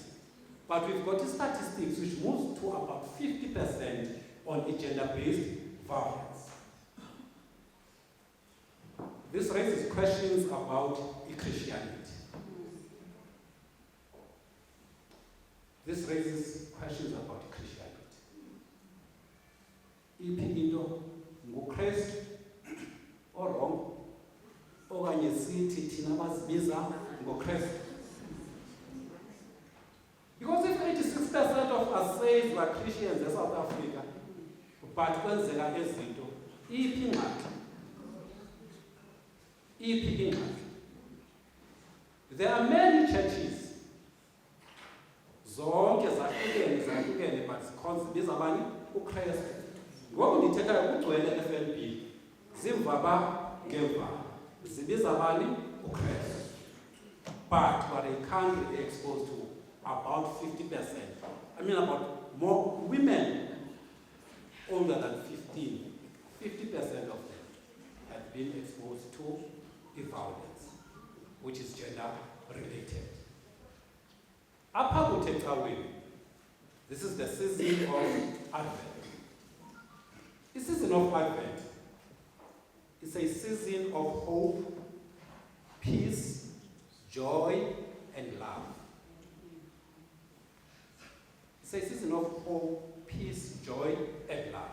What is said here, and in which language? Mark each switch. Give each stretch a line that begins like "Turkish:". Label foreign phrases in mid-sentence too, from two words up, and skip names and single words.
English: But we've got statistics which moves to about 50% on gender-based violence. This raises questions about Christianity. This raises questions about Christianity.
Xhosa: Iphi into nguKristu wrong okanye sithi thina bazibiza ngoKristu?
English: Because if 86% of us say we are Christians in South Africa, but
Xhosa: kwenzeka ezinto, iphi ingxaki?
English: There are many churches,
Xhosa: zonke zahlukene, but zibiza bani? uKristu. Ngoku ndithetha ukugcwele FNB, zimvaba ngemvaba, zibiza bani? uKristu.
English: But we are a country exposed to about 50%. I mean about more women older than 15. 50% of them have been exposed to violence, which is gender related.
Xhosa: Apha kuthethaweni,
English: this is the season of Advent. The season of Advent is a season of hope, peace, joy, and love. It's a season of hope, peace, joy, and love.